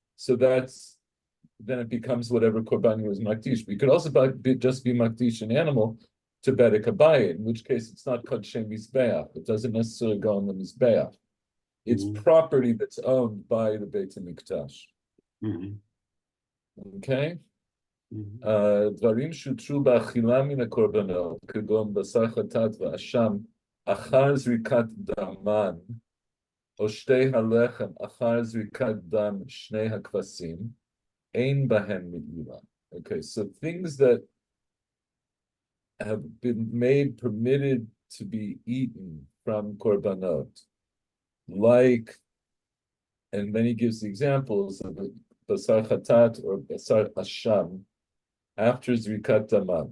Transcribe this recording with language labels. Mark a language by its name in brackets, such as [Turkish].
[English] So then it becomes whatever korban was makdish. We could also just be makdish an animal to bedek habayit, in which case it's not kodshem mizbeach. It doesn't necessarily go on the mizbeach. It's property that's owned by the Beit HaMikdash. Okay? [Hebrew] דברים שהותרו באכילה מן הקורבנות, כגון בשר חטאת ואשם, אחר זריקת דמן, או שתי הלחם, אחר זריקת דם שני הכבשים, ein bahen me'ila. [English] Okay, so things that have been made permitted to be eaten from korbanot, like, and then he gives the examples of basar chatat or basar asham after zrikat damam.